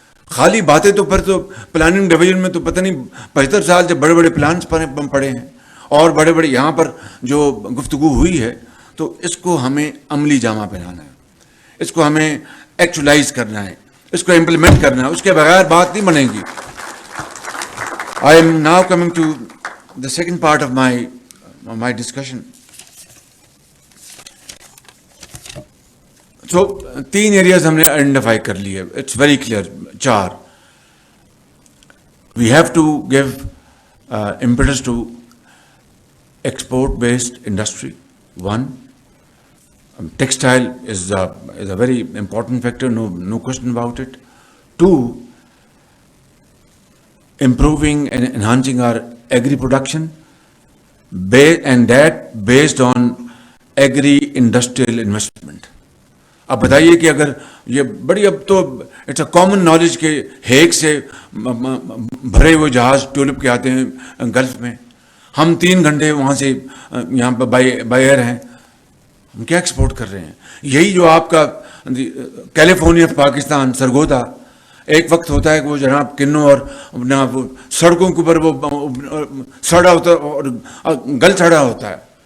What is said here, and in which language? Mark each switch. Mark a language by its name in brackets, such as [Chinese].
[Urdu] خالی باتیں تو پھر تو پلاننگ ڈویژن میں تو پتہ نہیں 75 سال سے بڑے بڑے پلانس پڑے ہیں اور بڑے بڑے یہاں پر جو گفتگو ہوئی ہے, تو اس کو ہمیں عملی جامہ پہنانا ہے, اس کو ہمیں ایکچولائز کرنا ہے, اس کو امپلیمنٹ کرنا ہے. اس کے بغیر بات نہیں بنے گی. [English] I am now coming to the second part of my discussion. So 3 areas [Urdu] ہم نے آئیڈینٹیفائی کر لیے. [English] It's very clear. 4. We have to give impetus to export-based industry. 1. Textile is a very important factor, no question about it. 2. Improving and enhancing our agri-production, and that based on agri-industrial investment. [Urdu] اب بتائیے کہ اگر یہ بڑی، اب تو [English] it's a common knowledge [Urdu] کہ Hague سے بھرے ہوئے جہاز ٹیولپ کے آتے ہیں گلف میں، ہم 3 گھنٹے وہاں سے یہاں پہ بائی ایئر ہیں، ہم کیا ایکسپورٹ کر رہے ہیں؟ یہی جو آپ کا کیلیفورنیا پاکستان سرگودا، ایک وقت ہوتا ہے کہ وہ جناب کنوں اور اپنا سڑکوں کے اوپر وہ سڑا ہوتا ہے اور گل سڑا ہوتا ہے.